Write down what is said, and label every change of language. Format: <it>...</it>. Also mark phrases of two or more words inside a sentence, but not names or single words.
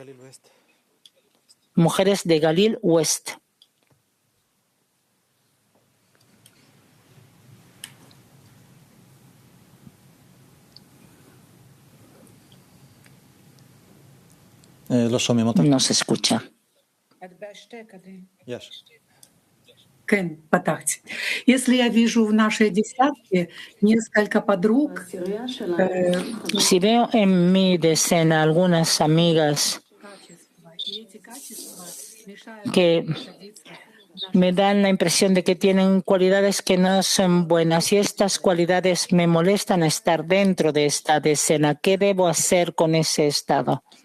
<es>Mujeres de Galil West. No se escucha.</es> <ru>Если я вижу в нашей десятке несколько подруг,</ru> <es>Si veo en mi decena algunas amigas que me dan la impresión de que tienen cualidades que no son buenas y estas cualidades me molestan a estar dentro de esta decena, ¿qué debo hacer con ese estado?</es>